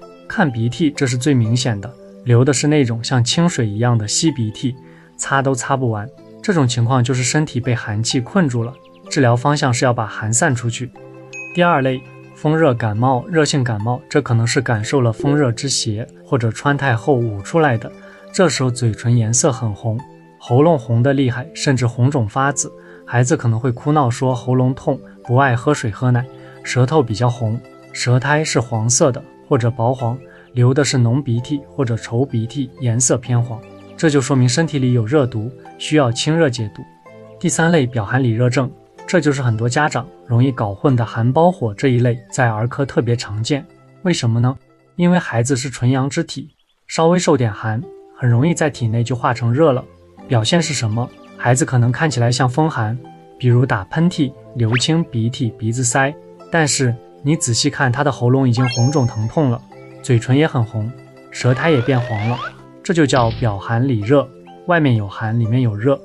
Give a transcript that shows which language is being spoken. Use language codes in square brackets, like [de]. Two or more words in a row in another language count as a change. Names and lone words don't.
[zh] 看鼻涕，這是最明顯的，流的是那種像清水一樣的稀鼻涕，擦都擦不完。這種情況就是身體被寒氣困住了，治療方向是要把寒散出去。第二類，風熱感冒，熱性感冒，這可能是感受了風熱之邪，或者穿太厚捂出來的。這時候嘴唇顏色很紅，喉嚨紅得厲害，甚至紅腫發紫，孩子可能會哭鬧說喉嚨痛，不愛喝水喝奶。舌頭比較紅，舌苔是黃色的或者薄黃，流的是濃鼻涕或者稠鼻涕，顏色偏黃，這就說明身體裡有熱毒，需要清熱解毒。第3類，表寒裡熱症，這就是很多家長容易搞混的寒包火這一類，在兒科特別常見。為什麼呢？因為孩子是純陽之體，稍微受點寒，很容易在體內就化成熱了。表現是什麼？孩子可能看起來像風寒，比如打噴嚏、流清鼻涕、鼻子塞，但是你仔細看，他的喉嚨已經紅腫疼痛了，嘴唇也很紅，舌苔也變黃了，這就叫表寒裡熱，外面有寒，裡面有熱。